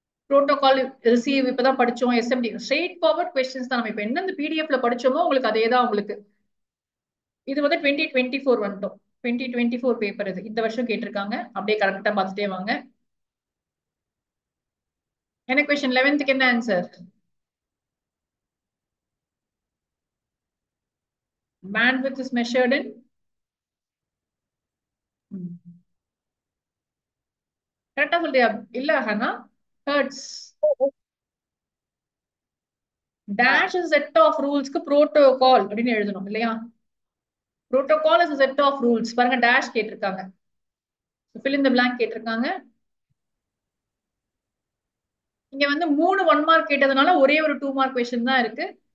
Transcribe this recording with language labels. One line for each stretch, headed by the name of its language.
Tamil: Protocol receive இப்பதான் படிச்சோம். SMT straight forward questions தான். நம்ம இப்போ என்ன பிடிஎஃப்ல படிச்சோமோ உங்களுக்கு அதே தான் உங்களுக்கு. இது வந்து 2024 வந்துட்டோம். 2024 பேப்பர் இது. இந்த வருஷம் கேட்டிருக்காங்க. அப்படியே கரெக்டா பார்த்துட்டே வாங்க. என்ன கொஸ்டின் 11th என்ன answer?
English: Bandwidth is measured in
Tamil: கரெக்டா சொல்றியா? இல்ல Hana, hertz. Dash is set of ரூல்ஸ்க்கு protocol அப்படின்னு எழுதணும் இல்லையா?
English: Protocol is set of rules.
Tamil: பாருங்க டேஷ் கேட்டிருக்காங்க,
English: fill in the blank
Tamil: கேட்டிருக்காங்க. இங்க வந்து 3 1 மார்க் கேட்டதுனால ஒரே ஒரு 2 மார்க் கொஸ்டின் தான் இருக்கு.